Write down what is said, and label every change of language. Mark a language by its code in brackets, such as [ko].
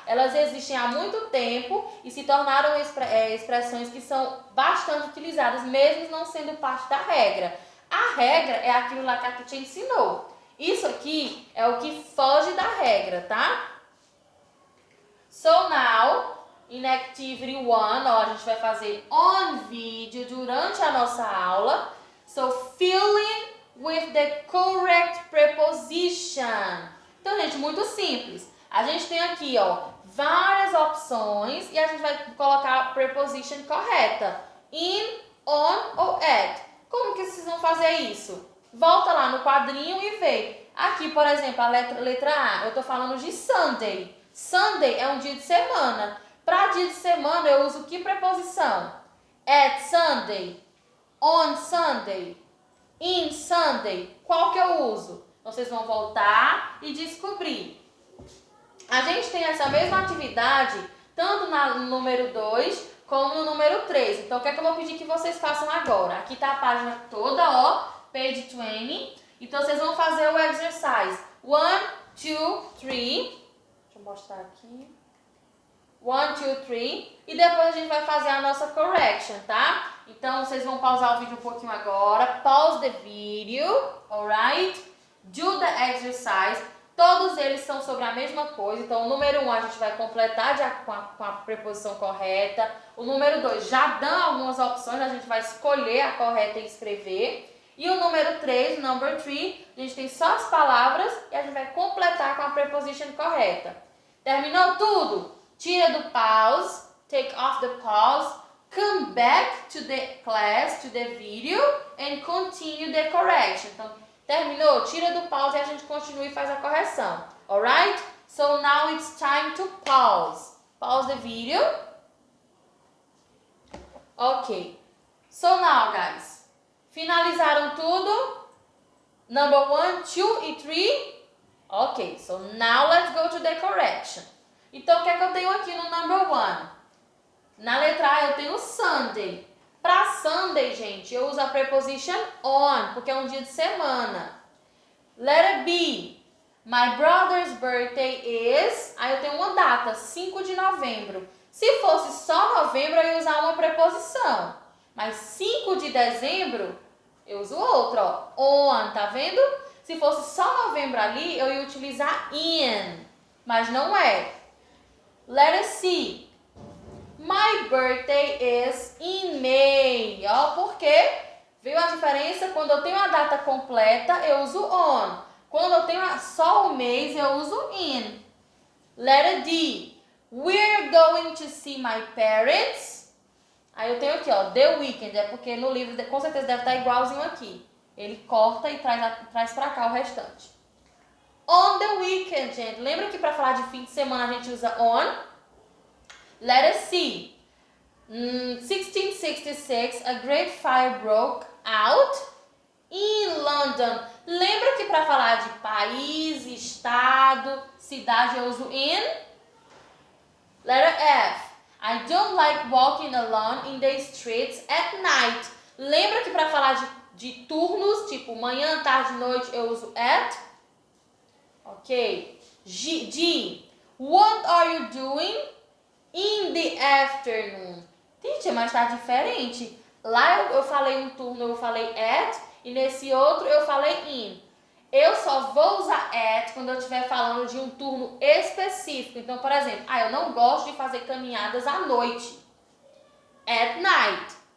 [pt] Elas existem há muito tempo e se tornaram expressões que são bastante utilizadas, mesmo não sendo parte da regra. A regra é aquilo lá que a Tuti ensinou. Isso aqui é o que foge da regra, tá? [en] So now, in Activity 1, [pt] a gente vai fazer on vídeo durante a nossa aula. [en] So, fill in with the correct preposition. [pt] Então, gente, muito simples. A gente tem aqui, várias opções e a gente vai colocar a preposition correta. In, on ou at. Como que vocês vão fazer isso? Volta lá no quadrinho e vê. Aqui, por exemplo, a letra A, eu estou falando de Sunday. Sunday é um dia de semana. Para dia de semana, eu uso que preposição? [en] At Sunday, on Sunday, in Sunday. [pt] Qual que eu uso? Então, vocês vão voltar e descobrir. A gente tem essa mesma atividade tanto no número 2 como no número 3. Então, o que é que eu vou pedir que vocês façam agora? Aqui está a página toda, page 20. Então, vocês vão fazer o exercise 1, 2, 3. Deixa eu mostrar aqui. 1, 2, 3. E depois a gente vai fazer a nossa correction, tá? Então, vocês vão pausar o vídeo um pouquinho agora. [en] Pause the video, alright? Do the exercise. [pt] Todos eles são sobre a mesma coisa. Então, o número 1 a gente vai completar com a preposição correta. O número 2 já dá algumas opções, a gente vai escolher a correta e escrever. E o número 3, number 3, a gente tem só as palavras e a gente vai completar com a preposition correta. Terminou tudo? Tira do pause, [en] take off the pause, come back to the class, to the video and continue the correction. [pt] Então, terminou? Tira do pause e a gente continua e faz a correção. [en] Alright? So now it's time to pause. Pause the video. Ok. So now, guys. [pt] Finalizaram tudo? [en] Number 1, 2 e 3? Ok. So now let's go to the correction. [pt] Então, o que é que eu tenho aqui no number 1? Na letra A eu tenho Sunday. Para Sunday, gente, eu uso a preposition on, porque é um dia de semana. [en] Letter B. My brother's birthday is... [pt] Aí eu tenho uma data, 5 de novembro. Se fosse só novembro, eu ia usar uma preposição. Mas 5 de dezembro, eu uso outra, on, tá vendo? Se fosse só novembro ali, eu ia utilizar in, mas não é. [en] Letter C. My birthday is in May. [pt] Por quê? Viu a diferença? Quando eu tenho a data completa, eu uso on. Quando eu tenho só o mês, eu uso in. [en] Letter D. We're going to see my parents. [pt] Aí eu tenho aqui, [en] the weekend. [pt] É porque no livro, com certeza, deve estar igualzinho aqui. Ele corta e traz pra cá o restante. [en] On the weekend, [pt] gente. Lembra que para falar de fim de semana a gente usa on? [en] Letter C. 1666, a great fire broke out in London. [pt] Lembra que para falar de país, estado, cidade eu uso in? [en] Letter F. I don't like walking alone in the streets at night. [pt] Lembra que para falar de turnos, tipo manhã, tarde, noite, eu uso at? [en] Ok. G. What are you doing in the afternoon? [pt] Gente, mas tá diferente. Lá eu falei um turno, eu falei at, e nesse outro eu falei in. Eu só vou usar at quando eu estiver falando de um turno específico. Então, por exemplo, eu não gosto de fazer caminhadas à noite. [en] At night.